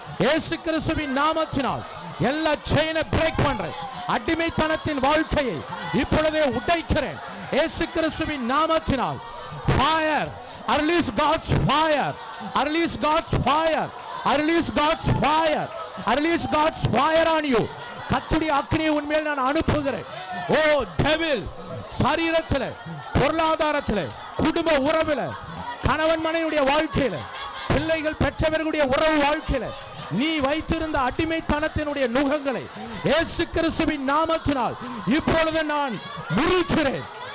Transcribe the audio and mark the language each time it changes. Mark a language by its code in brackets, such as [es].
[ta] இயேசு கிறிஸ்துவின் நாமத்தினால் எல்லா [en] செயினை பிரேக் [ta] பண்றேன். அடிமைத்தனத்தின் வாழ்க்கையை இப்பொழுதே உடைக்கிறேன் இயேசு கிறிஸ்துவின் நாமத்தினால். [en] fire, release God's fire, release God's fire, release God's fire, release God's fire on you. [ta] கர்த்தருடைய அக்கினியை உன்மேல் நான் அனுப்புகிறேன். ஓ டெவில், சரீரத்தில், பொருளாதாரத்தில், குடும்ப உறவில், கணவன் மனைவியுடைய வாழ்க்கையில, பிள்ளைகள் பெற்றவர்களுடைய உறவு வாழ்க்கையில நீ வைத்திருந்த அடிமைத்தனத்தினுடைய நுகங்களை இயேசு கிறிஸ்துவின் நாமத்தினால் இப்பொழுது நான் முறிக்கிறேன்.